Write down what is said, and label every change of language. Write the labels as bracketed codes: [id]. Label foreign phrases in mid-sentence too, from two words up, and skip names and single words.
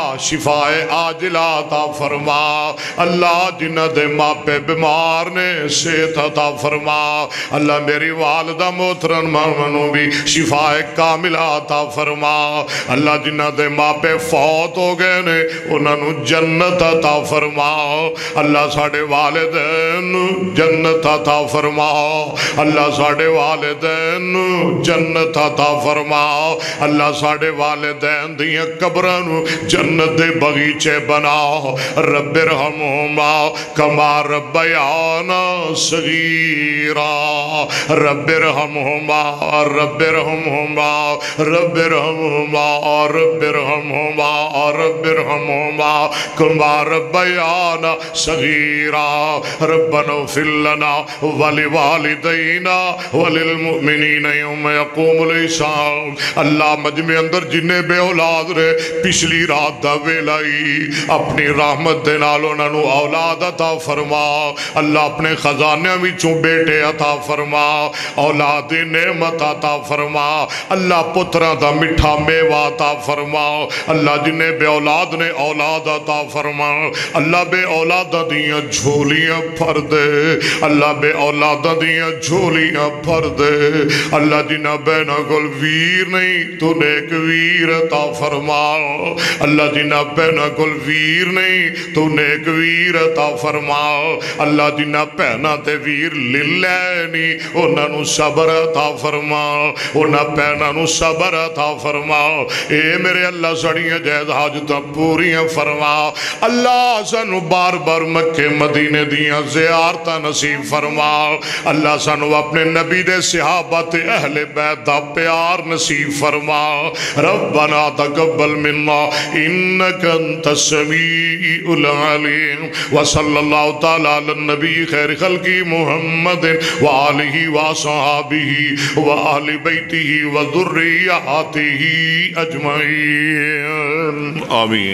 [pa] شفاء عاجلہ عطا فرما اللہ جنہ دے ماپے بیمار نے صحت عطا فرما اللہ میری والدہ محترم منو بھی شفاء کاملہ عطا فرما اللہ جنہ دے ماپے فوت ہو گئے نے انہاں نو جنت عطا فرما اللہ ساڑے والدین جنت عطا فرما اللہ ساڑے والدین جنت عطا فرما اللہ ساڑے والدین دیاں قبرانو جنت دے بغیچے بنا [ar] رب ارحمہما کما ربیانا صغیرا رب ارحمہما رب ارحمہما رب ارحمہما رب ارحمہما رب ارحمہما کما ربیانا صغیرا ربنا اغفر لنا ولوالدینا وللمؤمنین یوم یقوم الحساب [pa] اللہ مجمع اندر جنہیں بے اولاد رہے پچھلی رات دا ویلائی اپنی رحمت دے نال انہاں نو اولاد عطا فرما اللہ اپنے خزانے وچوں بیٹے عطا فرما اولاد نعمت عطا فرما اللہ پترہ دا مٹھا میوہ عطا فرما اللہ جنہیں بے اولاد نے اولاد عطا فرما اللہ بے اولاد دیاں جھولیاں پھر دے اللہ بے اولاد دیاں جھولیاں پھر دے اللہ جنہ بینہ گل ویر نہیں تو نیک ویر عطا فرما اللہ جنہ بینہ گل ویر نہیں تو نیک ویر عطا فرما اللہ جنہ پہنا تے ویر للینی انہاں نو صبر عطا فرما انہاں پہنا نو صبر عطا فرما اے میرے اللہ سڑیاں جائز حاجتاں پوریاں فرما اللہ سانو بار بار مکہ مدینے دیاں زیارتاں نصیب فرما اللہ سانو اپنے نبی دے صحابہ تے اہل بیت دا پیار نصیب فرما [ar] ربنا تقبل منا انک انت السمیع العلیم وصلی اللہ تعالی علی النبی خیر خلقی محمد وآلہ وصحابہ وآل بیتہ وذریاتہ اجمعین آمین